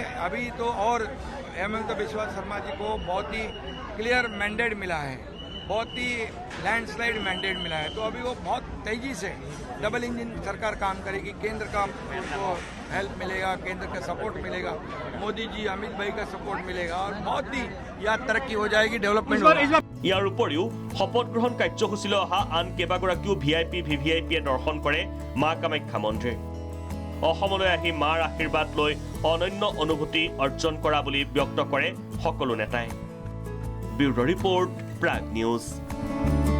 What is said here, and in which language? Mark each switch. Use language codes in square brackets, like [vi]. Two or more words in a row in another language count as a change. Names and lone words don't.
[hi] अभी तो और हेमंत बिस्वा शर्मा जी को बहुत ही [en] clear mandate [hi] मिला है, बहुत ही [en] landslide mandate [hi] मिला है, तो अभी वो बहुत तेजी से [en] double engine [hi] सरकार काम करेगी। केंद्र का उनको हेल्प मिलेगा, केंद्र का सपोर्ट मिलेगा, मोदी जी अमित भाई का सपोर्ट मिलेगा और बहुत ही यहाँ तरक्की हो जाएगी, डेवलपमेंट होगा। [as] ইয়াৰ উপৰিও শপত গ্ৰহণ কাৰ্যসূচীলৈ অহা আন কেইবাগৰাকীও ভিভিআইপিয়ে দৰ্শন কৰে মা কামাখ্যা মন্দিৰ। অসমলৈ আহি মাৰ আশীৰ্বাদ লৈ অনন্য অনুভূতি অৰ্জন কৰা বুলি ব্যক্ত কৰে সকলো নেতাই। [en] bureau report, [as] প্ৰাগ নিউজ।